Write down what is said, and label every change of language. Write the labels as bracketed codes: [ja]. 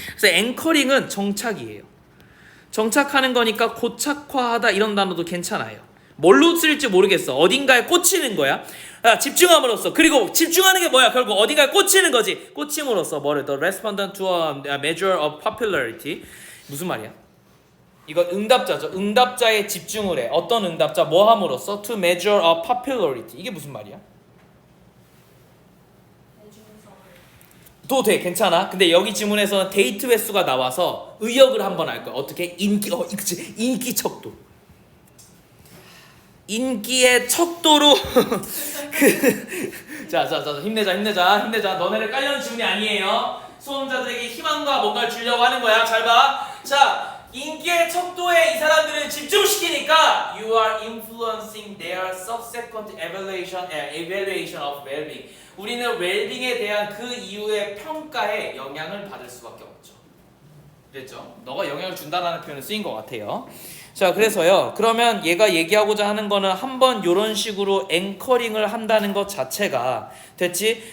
[ko] 그래서 anchoring은 정착이에요. 정착하는 거니까 고착화하다 이런 단어도 괜찮아요. 뭘로 쓸지 모르겠어. 어딘가에 꽂히는 거야. 집중함으로써. 그리고 집중하는 게 뭐야? 결국 어딘가에 꽂히는 거지. 꽂힘으로써 뭐를 [en] The respondent to a measure of popularity. [ko] 무슨 말이야? 이건 응답자죠. 응답자에 집중을 해. 어떤 응답자? 뭐 함으로써? [en] To measure a popularity. [ko] 이게 무슨 말이야? 도 돼. 괜찮아. 근데 여기 지문에서는 데이트 횟수가 나와서 의역을 한번 할 거야. 어떻게? 그치. 인기 척도. 인기의 척도로 자, 힘내자. 너네를 깔려는 지문이 아니에요. 수험자들에게 희망과 뭔가를 주려고 하는 거야. 잘 봐. 자, 인기의 척도에 이 사람들을 집중시키니까 [en] you are influencing their subsequent evaluation of well-being. [ko] 우리는 웰빙에 대한 그 이후의 평가에 영향을 받을 수밖에 없죠. 그랬죠? 너가 영향을 준다라는 표현을 쓰인 것 같아요. 자, 그래서요. 그러면 얘가 얘기하고자 하는 거는 한번 이런 식으로 앵커링을 한다는 것 자체가 됐지?